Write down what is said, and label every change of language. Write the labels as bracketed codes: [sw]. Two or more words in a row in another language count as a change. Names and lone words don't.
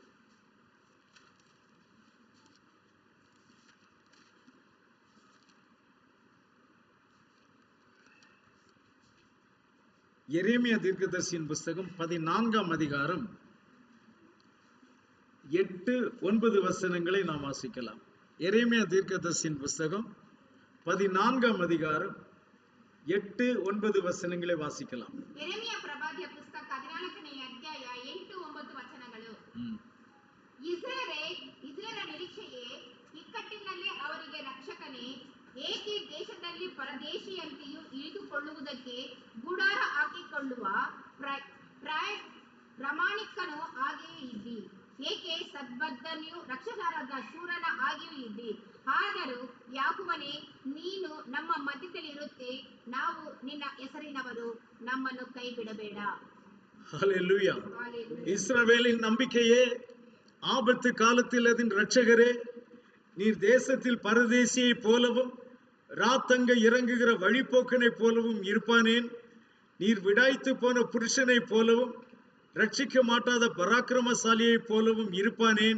[ta] எரேமியா தீர்க்கதரிசியின் புஸ்தகம் 14ஆம் அதிகாரம் 8-9 வசனங்களை நாம் வாசிக்கலாம். எரேமியா தீர்க்கதரிசியின் புஸ்தகம் 14ஆம் அதிகாரம் 8-9 வசனங்களை வாசிக்கலாம். [kn] ಯೆರೆಮೀಯ ಪ್ರವಾದಿಯ ಪುಸ್ತಕ 14ನೇ ಅಧ್ಯಾಯ 8-9 ವಚನಗಳು. ಇಸ್ರಾಯೇಲರ ನಿರೀಕ್ಷೆಯೇ, ಇಕ್ಕಟ್ಟಿನಲ್ಲಿ ಅವರಿಗೆ ರಕ್ಷಕನೇ, ಏಕೆ ದೇಶದಲ್ಲಿ ಪರದೇಶಿಯಂತೆಯೂ ಇಳಿದುಕೊಳ್ಳುವುದಕ್ಕೆ ಗುಡಾರ ಹಾಕಿಕೊಳ್ಳುವ ಪ್ರಾಮಾಣಿಕನು ಹಾಗೆಯೇ ಇದ್ದಿ, ಏಕೆ ಸದ್ಬದ್ಧನೆಯೂ ರಕ್ಷಕರಾದ ಶೂರನ ಹಾಗೆಯೂ ಇದ್ದಿ. ಆದರೂ ಯಾಕೋವನೇ, ನೀನು ನಮ್ಮ ಮಧ್ಯದಲ್ಲಿರುತ್ತೆ, ನಾವು ನಿನ್ನ ಹೆಸರಿನವರು, ನಮ್ಮನ್ನು ಕೈ ಬಿಡಬೇಡ. [ta] ஹல்லேலூயா. இஸ்ரவேலின் நம்பிக்கையே, ஆபத்து காலத்தில் அதன் இரட்சகரே, நீர் தேசத்தில் பரதேசியை போலவும் ராத்தங்க இறங்குகிற வழிபோக்கனை போலவும் இருப்பானேன். நீர் விடாய்த்து போன புருஷனை போலவும் ரட்சிக்க மாட்டாத பராக்கிரமசாலியை போலவும் இருப்பானேன்.